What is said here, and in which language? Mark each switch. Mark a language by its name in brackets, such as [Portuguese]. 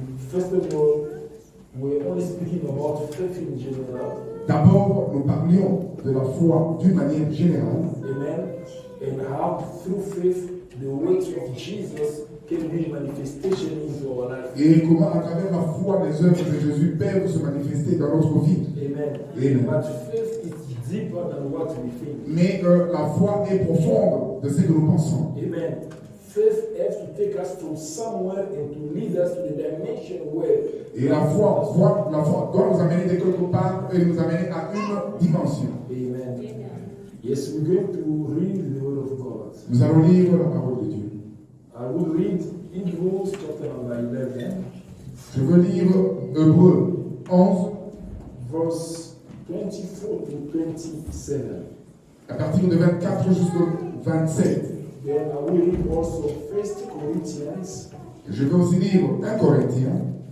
[English] First of all, we're only speaking about faith in general. [French] D'abord, nous parlions de la foi d'une manière générale. Amen. [English] And how through faith the works of Jesus can be manifestation into our life. [French] Et comment à travers la foi les œuvres de Jésus peuvent se manifester dans notre vie. Amen. Amen. [English] But faith is deeper than what we think. [French] Mais la foi est profonde de ce que nous pensons. Amen. [English] Faith has to take us from somewhere and to lead us to the dimension where. [French] Et la foi doit nous amener de quelque part et nous amener à une dimension. Amen. [English] Yes, we're going to read the Word of God. [French] Nous allons lire la parole de Dieu. [English] I will read Hebrews chapter number 11. [French] Je veux lire Hébreux 11, [English] verse 24 to 27. [French] à partir de 24 jusqu'au 27. [English] Then I will read also 1 Corinthians [French] Je vais aussi lire 1 Corinthiens,